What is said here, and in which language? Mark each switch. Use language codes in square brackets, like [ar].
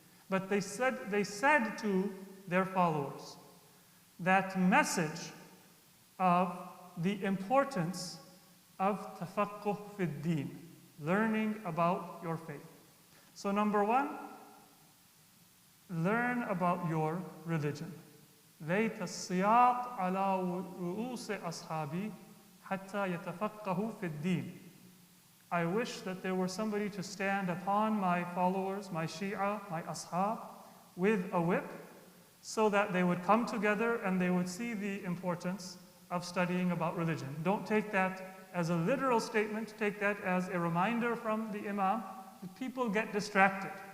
[en] But they said to their followers that message of the importance of [ar] tafaqquh fi d-din, [en] learning about your faith. So number one, learn about your religion. [ar] ليت السياط على رؤوس أصحابي حتى يتفقهوا في الدين. [en] I wish that there were somebody to stand upon my followers, my Shia, my Ashab, with a whip, so that they would come together and they would see the importance of studying about religion. Don't take that as a literal statement, take that as a reminder from the Imam that people get distracted.